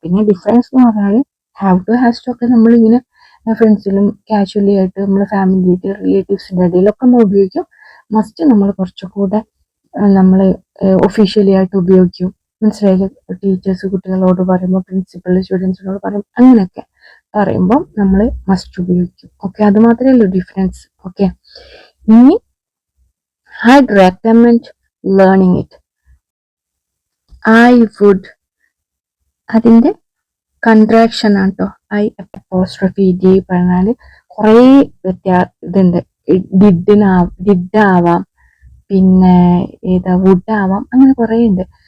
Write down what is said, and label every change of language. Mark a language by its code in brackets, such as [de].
[ml] പിന്നെ ഡിഫറൻസ് എന്ന് പറഞ്ഞാൽ ഹാവ് ടു ഹാസ് ടു ഒക്കെ നമ്മളിങ്ങനെ ഫ്രണ്ട്സിലും കാഷ്വലി ആയിട്ട് നമ്മുടെ ഫാമിലി റിലേറ്റീവ്സിൻ്റെ ഇടയിലൊക്കെ നമ്മൾ ഉപയോഗിക്കും. മസ്റ്റ് നമ്മൾ കുറച്ചുകൂടെ നമ്മൾ ഒഫീഷ്യലി ആയിട്ട് ഉപയോഗിക്കും. മനസ്സിലായില്ലേ? ടീച്ചേഴ്സ് കുട്ടികളോട് പറയുമ്പോൾ, പ്രിൻസിപ്പൽ സ്റ്റുഡൻസിനോട് പറയും, അങ്ങനെയൊക്കെ പറയുമ്പോൾ നമ്മൾ മസ്റ്റ് ഉപയോഗിക്കും. ഓക്കെ, അത് മാത്രമേ ഉള്ളൂ ഡിഫറൻസ്. [en] okay, [ml] ഇനി [en] I'd recommend learning it. I would, [ml] അതിന്റെ കൺട്രാക്ഷൻ ആണ് കേട്ടോ. ഐ അപ്പോസ്ട്രോഫി ഡി പറഞ്ഞാല് കുറേ ഇതുണ്ട്. ഡിഡ് ആവാം, പിന്നെ ഏതാ വുഡ് ആവാം, അങ്ങനെ കുറേ ഉണ്ട്.